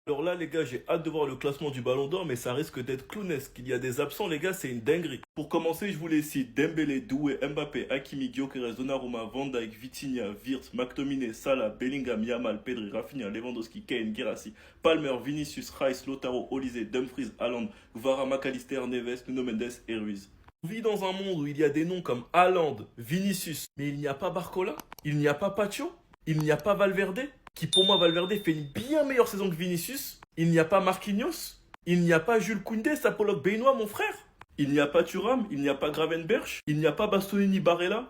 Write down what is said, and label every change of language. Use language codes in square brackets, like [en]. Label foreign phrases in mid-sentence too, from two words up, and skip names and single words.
[fr] Alors là, les gars, j'ai hâte de voir le classement du Ballon d'Or, mais ça risque d'être clownesque. Il y a des absents, les gars, c'est une dinguerie. Pour commencer, je vous les cite Dembélé, Doué, Mbappé, Hakimi, Gyökeres, Donnarumma, Van Dijk, Vitinha, Wirtz, McTominay, Salah, Bellingham, Yamal, Pedri, Rafinha, Lewandowski, Kane, Guirassy, Palmer, Vinicius, Rice, Lautaro, Olise, Dumfries, Haaland, Guevara, McAllister, Neves, Nuno Mendes et Ruiz. On vit dans un monde où il y a des noms comme Haaland, Vinicius, mais il n'y a pas Barcola, il n'y a pas Pacho, il n'y a pas Valverde, qui pour moi Valverde fait une bien meilleure saison que Vinicius. Il n'y a pas Marquinhos, il n'y a pas Jules Koundé, Sapolok Benoît, mon frère. Il n'y a pas Thuram, il n'y a pas Gravenberch, il n'y a pas Bastoni Barella.